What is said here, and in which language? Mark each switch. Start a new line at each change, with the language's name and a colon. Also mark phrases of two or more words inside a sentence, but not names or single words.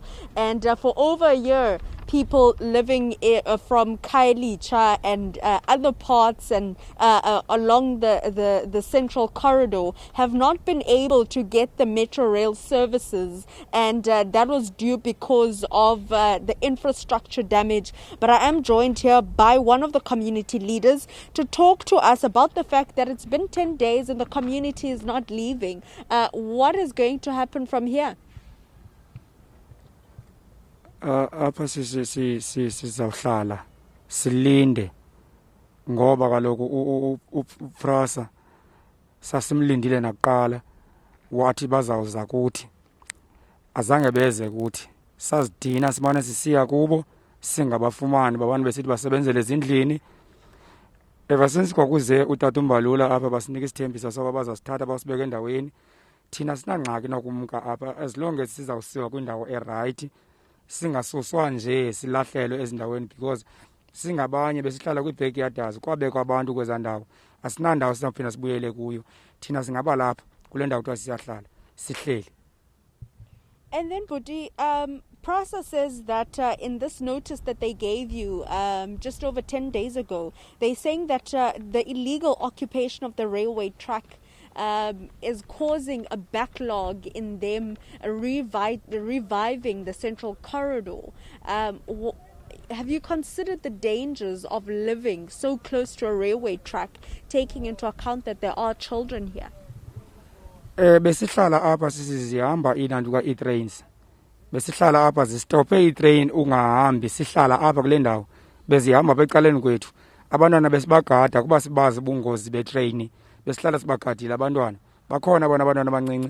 English: And for over a year, people living from Khayelitsha and other parts and along the Central Corridor have not been able to get the Metro Rail services, and that was due because of the infrastructure damage. But I am joined here by one of the community leaders to talk to us about the fact that it's been 10 days and the community is not leaving. What is going to happen from here?
Xhosa: Apha sizawuhlala silinde ngoba kaloku uPRASA sasimlindile nakuqala wathi bazawuza kuthi, azange beze kuthi. Sazidina simane sisiya kubo singabafumani babantu besithi basebenzele ezindlini.
English: Ever since
Xhosa: kwakuze utata uMbalula apha basinika isithembiso soba bazasithatha basibeke endaweni, thina sinangxaki nokumka apha
English: as long as
Xhosa: sizawusiwa kwindawo eright, singasuswa nje silahlelwe ezindaweni, because singabanye besihlala kwi-backyards kwabekwa abantu kweza ndawo, asinandawo sizawuphinda sibuyele kuyo. Thina singaba lapha kule ndawo kuthiwa siyahlala sihleli.
English: And then, Budi, PRASA says that in this notice that they gave you just over 10 days ago, they're saying that the illegal occupation of the railway track is causing a backlog in them reviving the Central Corridor. Have you considered the dangers of living so close to a railway track, taking into account that there are children here?
Xhosa: Besihlala apha sizihamba inanduka i-trains. Besihlala apha zistophe i-train ungahambi, sihlala apha kule ndawo. Bezihamba becaleni kwethu. Abantwana besibagada kuba sibazi ubungozi betrain. Besihlala sibagadile abantwana. Bakhona bona abantwana abancinci.